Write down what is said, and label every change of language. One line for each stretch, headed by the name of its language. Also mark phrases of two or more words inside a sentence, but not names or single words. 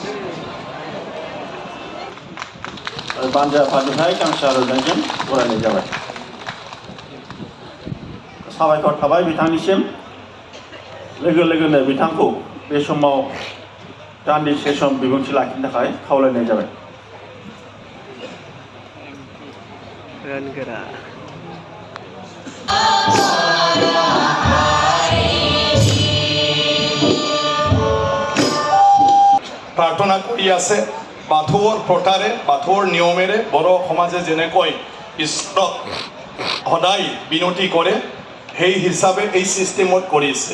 Bodo: बानजाय आफादनिफ्राय गांसे आर'जजों बरायनाय जाबाय। साबायखर थाबाय बिथांनिसिम। लोगो लोगोनो बिथांखौ बे समाव दान्दिसे सम बिबुंथि लाखिनो थाखाय खावलायनाय जाबाय। रानगोरा
Assamese: প্ৰাৰ্থনা কৰি আছে বাথৌৰ প্ৰথাৰে বাথৌৰ নিয়মেৰে বড়ো সমাজে যেনেকৈ ঈশ্বৰক সদায় বিনতি কৰে সেই হিচাপে এই চিষ্টেমত কৰিছে।